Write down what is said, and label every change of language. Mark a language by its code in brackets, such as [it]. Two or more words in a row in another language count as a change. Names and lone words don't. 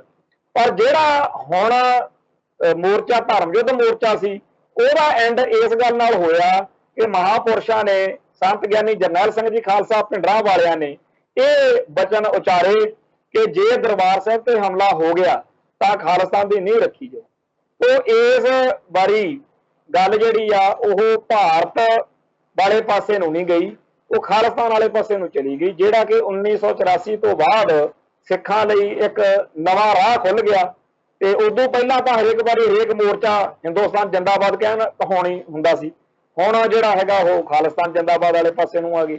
[pa] ਪਰ ਜਿਹੜਾ ਹੁਣ ਮੋਰਚਾ ਧਰਮ ਯੁੱਧ ਮੋਰਚਾ ਸੀ, ਉਹਦਾ ਐਂਡ ਇਸ ਗੱਲ ਨਾਲ ਹੋਇਆ ਕਿ ਮਹਾਪੁਰਸ਼ਾਂ ਨੇ, ਸੰਤ ਗਿਆਨੀ ਜਰਨੈਲ ਸਿੰਘ ਜੀ ਖਾਲਸਾ ਭਿੰਡਰਾਂ ਵਾਲਿਆਂ ਨੇ ਇਹ ਬਚਨ ਉਚਾਰੇ ਕਿ ਜੇ ਦਰਬਾਰ ਸਾਹਿਬ ਤੇ ਹਮਲਾ ਹੋ ਗਿਆ ਤਾਂ ਖਾਲਿਸਤਾਨ ਦੀ ਨੀਂਹ ਰੱਖੀ ਜਾਓ। ਤੋ ਇਸ ਬਾਰੀ ਗੱਲ ਜਿਹੜੀ ਆ ਓਹ ਭਾਰਤ ਵਾਲੇ ਪਾਸੇ ਨੂੰ ਨਹੀਂ ਗਈ, ਵੋ ਖਾਲਿਸਤਾਨ ਵਾਲੇ ਪਾਸੇ ਨੂੰ ਚਲੀ ਗਈ, ਜਿਹੜਾ ਕਿ 1984 ਤੋ ਬਾਅਦ ਸਿੱਖਾਂ ਲਈ ਇੱਕ ਨਵਾਂ ਰਾਹ ਖੁੱਲ੍ਹ ਗਿਆ। ਤੇ ਉਦੋਂ ਪਹਿਲਾਂ ਤਾਂ ਹਰੇਕ ਬਾਰੀ ਹਰੇਕ ਮੋਰਚਾ ਹਿੰਦੁਸਤਾਨ ਜ਼ਿੰਦਾਬਾਦ ਕਹਿਣ ਕਹਾਉਣੀ ਹੁੰਦਾ ਸੀ, ਹੁਣ ਜਿਹੜਾ ਹੈਗਾ ਓਹ ਖਾਲਿਸਤਾਨ ਜ਼ਿੰਦਾਬਾਦ ਵਾਲੇ ਪਾਸੇ ਨੂੰ ਆ ਗਈ।